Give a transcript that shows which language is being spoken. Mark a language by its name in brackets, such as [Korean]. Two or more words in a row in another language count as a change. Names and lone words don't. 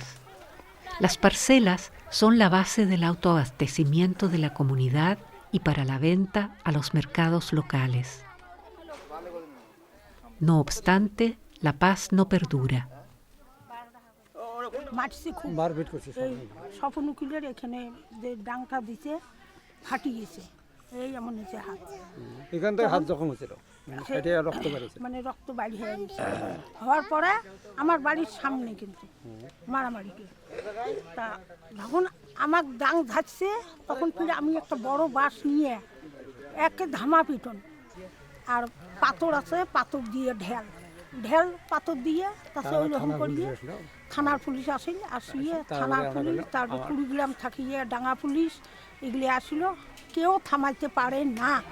[Spanish] Las parcelas son la base del autoabastecimiento de la comunidad y para la venta a los mercados locales. No obstante, la paz no perdura. [Bangla] মারছে খুব এই স্বপন উকিলের এখানে যে ডাংটা দিছে ফাটি গেছে, এই এমন হয়েছে হাত, এখান থেকে হাত জখম হয়েছিল, রক্ত বেরিয়েছে, মানে রক্ত বাইরে হয়ে গেছে। হওয়ার পরে আমার বাড়ির সামনে কিন্তু মারামারি তা যখন আমার ডাং ধাচ্ছে তখন ফিরে আমি একটা বড় বাঁশ নিয়ে একে ধামা পিটন, আর পাথর আছে পাথর দিয়ে ঢেল পাথর দিয়ে তাতে ওই রকম করিয়ে থানার পুলিশ আসিয়ে থানার পুলিশ, তারপর কুড়িগ্রাম থাকিয়ে ডাঙ্গা পুলিশ এগুলি আসিল, কেউ থামাইতে পারে না।